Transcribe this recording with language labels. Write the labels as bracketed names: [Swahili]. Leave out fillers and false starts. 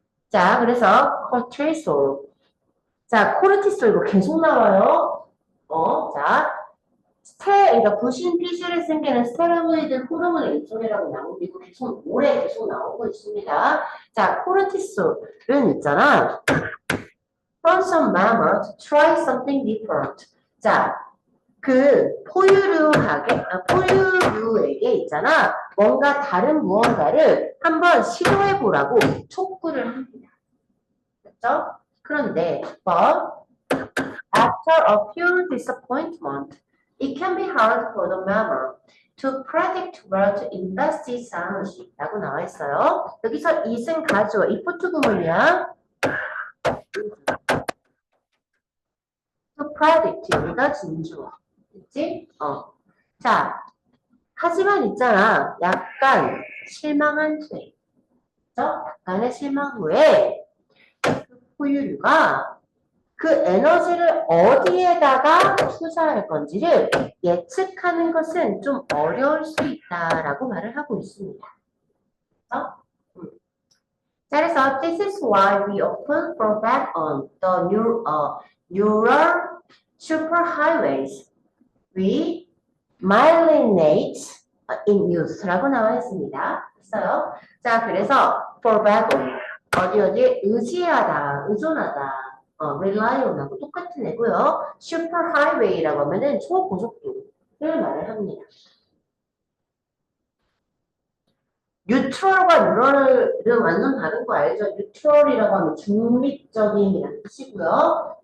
[Korean] 자, 그래서 cortisol. 자, 코르티솔 이거 계속 나와요. 자, 그러니까 부신 피질에 생기는 스테로이드 호르몬 일종이라고 나오고 이거 계속 오래 계속 나오고 있습니다. 자, 코르티솔은 있잖아. [English] Force a mammal to try something different. [Korean] 자, 그 포유류에게 있잖아. 뭔가 다른 무언가를 한번 시도해 보라고 촉구를 합니다. 그렇죠? 그런데 [English] but after a few disappointment, it can be hard for the mammal to predict where to invest its energy [Korean] 라고 나와 있어요. 여기서 it은 가주어, if to 구문이야. to predict, 여기가 진주어. 그치? 자, 하지만 있잖아. 약간 실망한 후에, 그죠? 약간의 실망 후에 그 포유류가 그 에너지를 어디에다가 투자할 건지를 예측하는 것은 좀 어려울 수 있다라고 말을 하고 있습니다. 그렇죠? 자, 그래서 [English] this is why we often fall back on the neural superhighways we myelinate in youth [Korean] 라고 나와 있습니다. 했어요. 자, 그래서 fall back on 어디에 의지하다, 의존하다. rely on하고 똑같은 애고요. super highway라고 하면은 초고속도를 말을 합니다. 뉴트럴과 뉴럴은 완전 다른 거 알죠? 뉴트럴이라고 하면 중립적인이라는 뜻이고요.